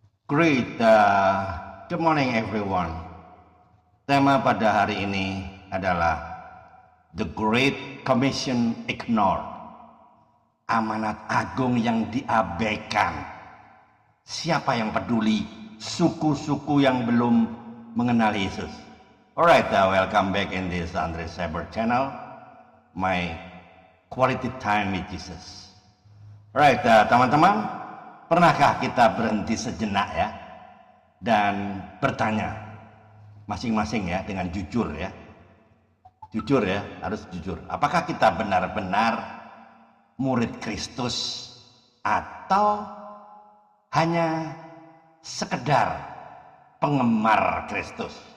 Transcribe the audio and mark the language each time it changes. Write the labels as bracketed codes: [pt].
[en] Great, good morning everyone. [id] Tema pada hari ini adalah [en] The Great Commission Ignored. [id] Amanat agung yang diabaikan. Siapa yang peduli? Suku-suku yang belum mengenal Yesus. [en] Alright, welcome back in this Andre Saber channel. My quality time with Jesus. [id] Alright, teman-teman, pernahkah kita berhenti sejenak ya dan bertanya masing-masing ya dengan jujur ya, harus jujur. Apakah kita benar-benar murid Kristus atau hanya sekedar penggemar Kristus?